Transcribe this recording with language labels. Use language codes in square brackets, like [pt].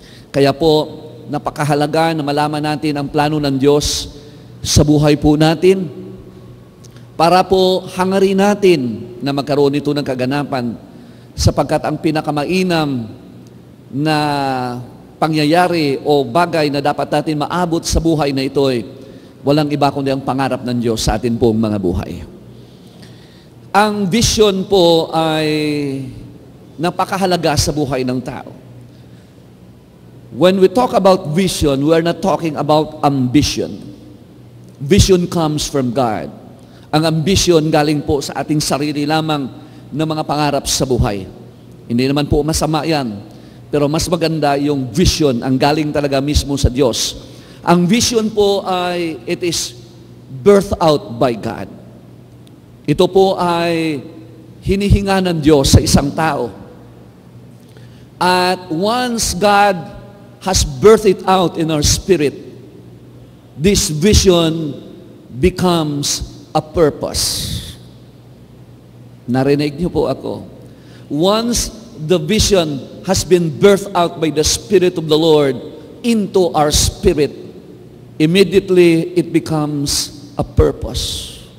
[tl] Kaya po, napakahalaga na malaman natin ang plano ng Diyos sa buhay po natin para po hangarin natin na magkaroon ito ng kaganapan sapagkat ang pinakamainam na pangyayari o bagay na dapat natin maabot sa buhay na ito ay walang iba kundi ang pangarap ng Diyos sa atin pong mga buhay. Ang vision po ay napakahalaga sa buhay ng tao. [en] When we talk about vision, we are not talking about ambition. Vision comes from God. [tl] Ang ambition galing po sa ating sarili lamang na mga pangarap sa buhay. Hindi naman po masama yan. Pero mas maganda yung vision, ang galing talaga mismo sa Diyos. Ang vision po ay, [en] it is birthed out by God. [tl] Ito po ay hinihinga ng Diyos sa isang tao. [en] At once God has birthed it out in our spirit, this vision becomes a purpose. [tl] Narinig niyo po ako. [en] Once the vision has been birthed out by the Spirit of the Lord into our spirit, immediately it becomes a purpose.